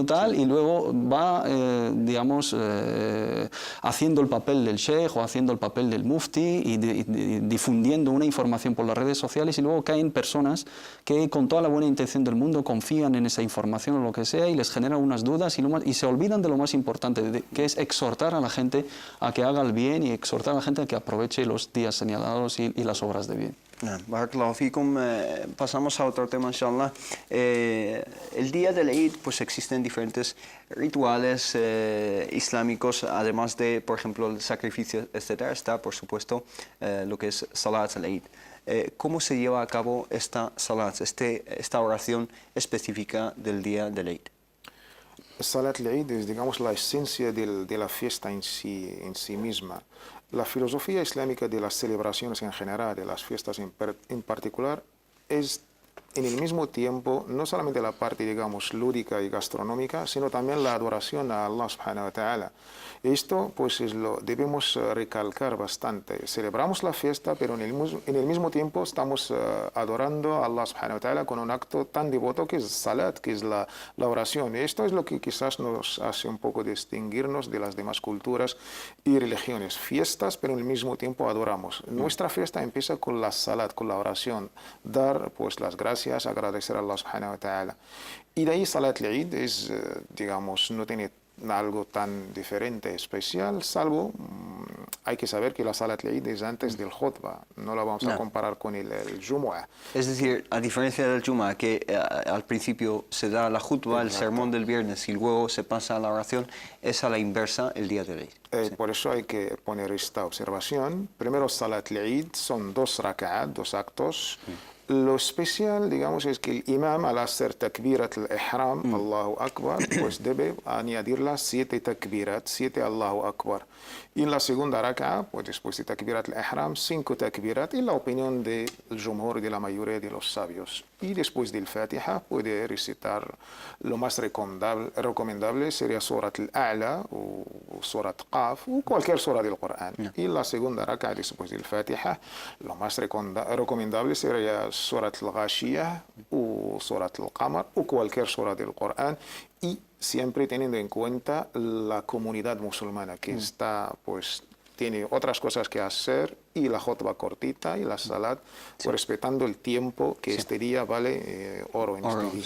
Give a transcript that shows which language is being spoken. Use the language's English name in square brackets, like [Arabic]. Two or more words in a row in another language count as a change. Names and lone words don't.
[Spanish] Tal, y luego va, digamos, haciendo el papel del sheikh o haciendo el papel del mufti y difundiendo una información por las redes sociales, y luego caen personas que con toda la buena intención del mundo confían en esa información o lo que sea y les generan unas dudas y se olvidan de lo más importante, que es exhortar a la gente a que haga el bien y exhortar a la gente a que aproveche los días señalados y las obras de bien. [Arabic] Barakallahu fikum. [Spanish] Pasamos a otro tema, inshallah. El día del Eid, pues existen diferentes rituales islámicos, además de, por ejemplo, el sacrificio, etc. Está, por supuesto, lo que es [Arabic] Salat al-Eid. [Spanish] ¿Cómo se lleva a cabo esta Salat, esta oración específica del día del Eid? [Arabic] Salat al-Eid [Spanish] es, digamos, la esencia de la fiesta en sí misma. La filosofía islámica de las celebraciones en general, de las fiestas en particular, es en el mismo tiempo no solamente la parte, digamos, lúdica y gastronómica, sino también la adoración a Allah [Arabic] subhanahu wa ta'ala. [Spanish] Esto, pues, debemos recalcar bastante. Celebramos la fiesta, pero en el mismo tiempo estamos adorando a Allah [Arabic] subhanahu wa ta'ala [Spanish] con un acto tan devoto que es salat, que es la oración. Y esto es lo que quizás nos hace un poco distinguirnos de las demás culturas y religiones. Fiestas, pero en el mismo tiempo adoramos. Nuestra fiesta empieza con la salat, con la oración. Dar, pues, las gracias, agradecer a Allah [Arabic] subhanahu wa ta'ala. [Spanish] Y de ahí [Arabic] Salat al-Eid [Spanish] es, digamos, no tiene algo tan diferente, especial, salvo hay que saber que la [Arabic] Salat al-Eid [Spanish] es antes del khutbah, no la vamos a comparar con el Jumu'ah. Es decir, a diferencia del Jumu'ah, que al principio se da la khutbah, el sermón del viernes, y luego se pasa a la oración, es a la inversa el día de Eid. Por eso hay que poner esta observación. Primero, [Arabic] Salat al-Eid [Spanish] son 2 rak'at, 2 actos. Lo especial, digamos, es que el imam, al hacer [Arabic] takbirat al-ihram, Allahu Akbar, [Spanish] pues debe añadirla 7 takbirat, 7 [Arabic] Allahu Akbar. [Spanish] Y en la segunda raka'a, pues después de [Arabic] takbirat al-ihram, [Spanish] 5 takbirat, en la opinión del jumhur, de la mayoría de los sabios. Y después del Fatiha puede recitar, lo más recomendable sería Surat al-A'la o Surat Qaf o cualquier sura del Corán. Y en la segunda raka'a, después del Fatiha, lo más recomendable sería Surat al-Ghashiyah o Surat al-Qamar o cualquier sura del Corán, y siempre teniendo en cuenta la comunidad musulmana que está, pues, tiene otras cosas que hacer, y la khutbah cortita y la salat, pues, respetando el tiempo que este día vale oro en este día.